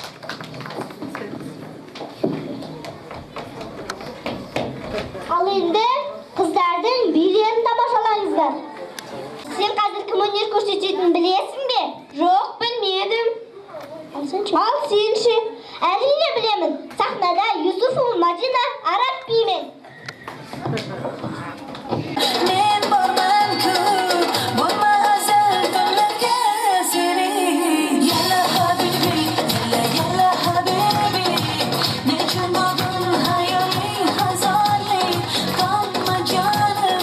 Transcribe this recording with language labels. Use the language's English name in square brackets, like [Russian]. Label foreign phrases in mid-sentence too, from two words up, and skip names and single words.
[Kazakh] Ал енді қыздардың билерін тамашалаңыздар. Сен қазір кім өнер көрсететінін білесің бе? Жоқ, білмедім. Ал сенші? Ал сенші? Әрине білемін. Сахнада Юсуфова Мадина Араб биімен. [Uzbek] Men borman-ku, bo'lma azal tunlarga seni. [Arabic] يلا حبيبي، يلا حبيبي. [Uzbek] Nechun bo'ldin hayoling hazonli, qolma jonim.